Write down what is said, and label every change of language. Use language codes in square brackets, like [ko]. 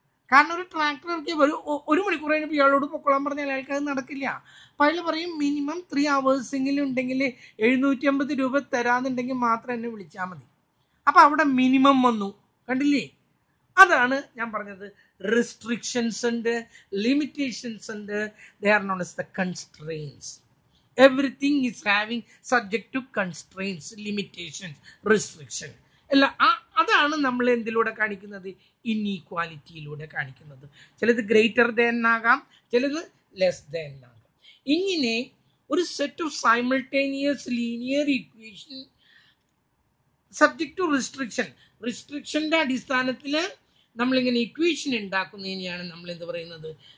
[ml] കാരണം ഒരു ട്രാക്ടർ ഇറക്കി ഒരു മണിക്കൂർ കഴിഞ്ഞപ്പോൾ ഇയാളോട് പൊക്കോളാൻ പറഞ്ഞാൽ അയാൾക്ക് അത് നടക്കില്ല. അപ്പൊ അയാൾ പറയും മിനിമം 3 hours ഉണ്ടെങ്കിൽ 750 രൂപ തരാന്നുണ്ടെങ്കിൽ മാത്രം എന്നെ വിളിച്ചാൽ മതി. അപ്പൊ അവിടെ മിനിമം വന്നു. കണ്ടില്ലേ? അതാണ് ഞാൻ പറഞ്ഞത്. restrictions ഉണ്ട്, limitations ഉണ്ട്. [en] They are known as the constraints. Everything is having subject to constraints, limitations, restriction. [ml] അല്ല, അതാണ് നമ്മൾ എന്തിലൂടെ കാണിക്കുന്നത്? ഇൻഈക്വാലിറ്റിയിലൂടെ കാണിക്കുന്നത്. ചിലത് ഗ്രേറ്റർ ദാൻ ആകാം, ചിലത് ലെസ് ദാൻ ആകാം. ഇങ്ങനെ ഒരു set of simultaneous linear equation subject to restriction, റിസ്ട്രിക്ഷന്റെ അടിസ്ഥാനത്തിൽ നമ്മളിങ്ങനെ ഇക്വേഷൻ ഉണ്ടാക്കുന്നതിനെയാണ് നമ്മൾ എന്ത് പറയുന്നത്?